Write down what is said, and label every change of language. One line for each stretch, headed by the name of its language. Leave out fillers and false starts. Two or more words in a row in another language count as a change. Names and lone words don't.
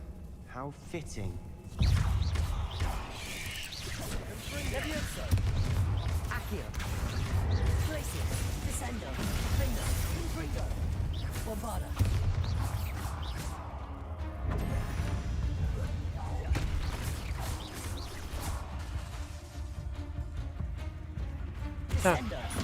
English: How fitting. Levioso. Accio. Glacius. Descendo. Finger. Confringo. Bombarda.
Russian: Так.